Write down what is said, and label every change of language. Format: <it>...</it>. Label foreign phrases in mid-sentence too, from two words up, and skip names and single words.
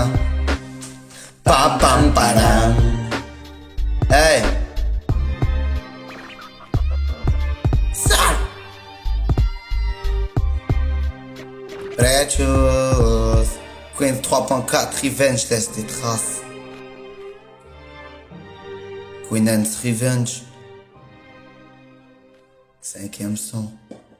<fr>Pa pa para. Hey. Precious Queen 3.4 Revenge laisse des traces. Queen and Revenge 5e son.</fr>